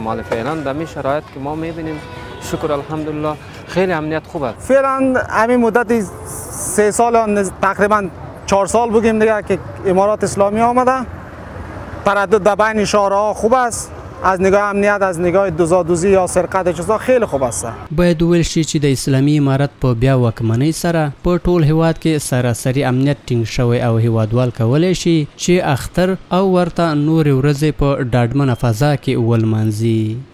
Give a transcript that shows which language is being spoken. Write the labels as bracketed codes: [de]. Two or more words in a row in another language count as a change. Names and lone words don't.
[fa] حالا فعلا در این شرایط که ما میبینیم شکر الحمدلله خیلی امنیت خوب است. فعلا همین مدت 3 سال تقریبا 4 سال بگیم دیگه که امارات اسلامی آمده. تردد در بین شهرها خوب است. از نگاه امنیت، از نگاه دوزادوزی یا سرقت چیزا خیلی خوب است. [ps] باید ویل شي چې د اسلامي امارت په بیا واکمنۍ سره په ټول هیواد کې سراسري امنیت ټینګ شوی او هیوادوال کولی شي چې اختر او ورته نورې ورځې په ډاډمنه فضا کې ولمانځي.